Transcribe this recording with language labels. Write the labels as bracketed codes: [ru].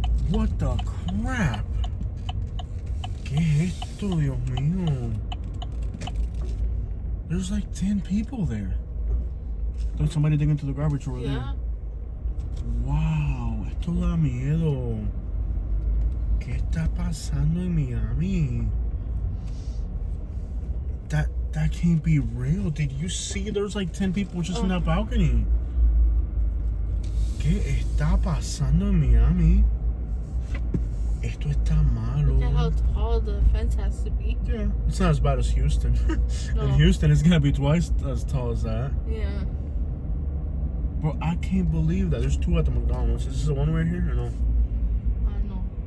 [en] What the crap? [es] ¿Qué es esto, Dios mío? [en] There's like 10 people there. There's somebody digging into the garbage over there. [es] Wow, esto da miedo. ¿Qué está pasando en Miami? [en] That can't be real. Did you see there's like 10 people just in that balcony? [es] ¿Qué está pasando en Miami? Esto está malo. [en] Look at how tall the fence has to be. Yeah, it's not as bad as Houston. No. In Houston, it's gonna be twice as tall as that. Yeah. Bro, I can't believe that. There's 2 at the McDonald's. Is this the one right here or no? No.